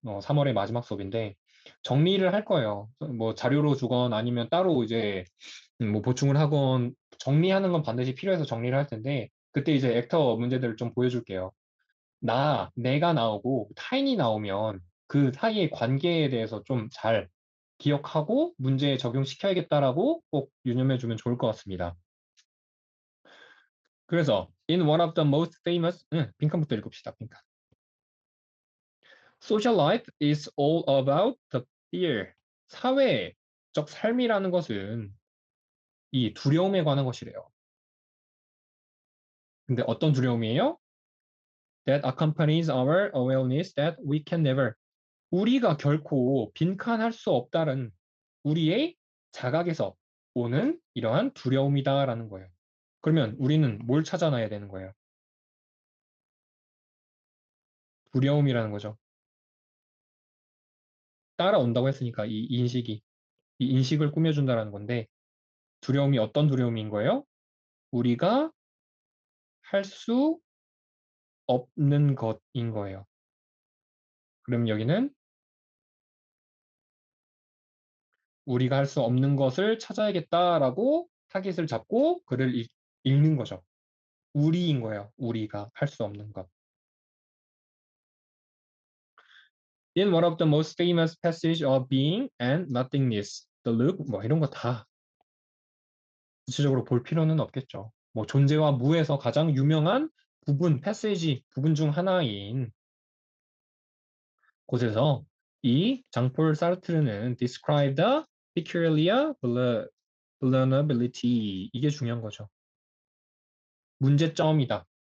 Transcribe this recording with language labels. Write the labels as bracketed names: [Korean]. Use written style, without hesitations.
[Korean] 3월의 마지막 수업인데 정리를 할 거예요. 뭐 자료로 주건 아니면 따로 이제 뭐 보충을 하건 정리하는 건 반드시 필요해서 정리를 할 텐데 그때 이제 액터 문제들을 좀 보여줄게요. 내가 나오고 타인이 나오면 그 사이의 관계에 대해서 좀 잘 기억하고 문제에 적용시켜야겠다라고 꼭 유념해주면 좋을 것 같습니다. 그래서 [English] in one of the most famous [Korean] 빈칸부터 읽읍시다. 빈칸. [English] Social life is all about the fear. [Korean] 사회적 삶이라는 것은 이 두려움에 관한 것이래요. 근데 어떤 두려움이에요? [English] That accompanies our awareness that we can never. [Korean] 우리가 결코 빈칸할 수 없다는 우리의 자각에서 오는 이러한 두려움이다라는 거예요. 그러면 우리는 뭘 찾아놔야 되는 거예요? 두려움이라는 거죠. 따라온다고 했으니까 이 인식이, 이 인식을 꾸며준다라는 건데 두려움이 어떤 두려움인 거예요? 우리가 할 수 없는 것인 거예요. 그럼 여기는 우리가 할 수 없는 것을 찾아야겠다라고 타깃을 잡고 글을 읽는 거죠. 우리인 거예요. 우리가 할 수 없는 것. [English] In one of the most famous passage of being and nothingness, the look, [Korean] 뭐 이런 거 다 구체적으로 볼 필요는 없겠죠. 뭐 존재와 무에서 가장 유명한 패세지 부분 중 하나인 곳에서 이 장폴 사르트르는 [English] describe the peculiar vulnerability [Korean] 이게 중요한 거죠. 문제점이다.